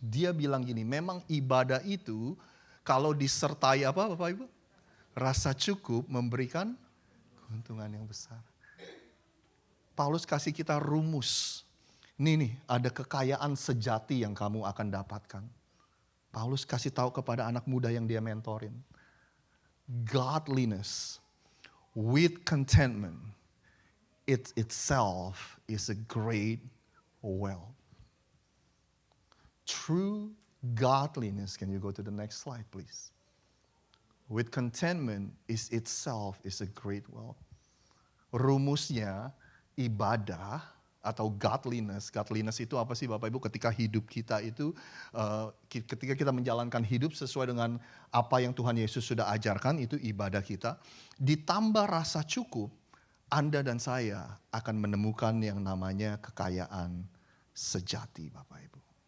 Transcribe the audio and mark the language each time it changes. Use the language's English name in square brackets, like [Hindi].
[Indonesian] Dia bilang gini, memang ibadah itu kalau disertai apa Bapak Ibu? Rasa cukup memberikan keuntungan yang besar. Paulus kasih kita rumus. Nih, ada kekayaan sejati yang kamu akan dapatkan. Paulus kasih tahu kepada anak muda yang dia mentorin. [English] Godliness with contentment, it itself is a great wealth. True godliness, can you go to the next slide please? With contentment is itself is a great wealth. [Indonesian] Rumusnya ibadah atau godliness. Godliness itu apa sih Bapak Ibu? Ketika hidup kita itu, ketika kita menjalankan hidup sesuai dengan apa yang Tuhan Yesus sudah ajarkan, itu ibadah kita. Ditambah rasa cukup, Anda dan saya akan menemukan yang namanya kekayaan sejati Bapak Ibu.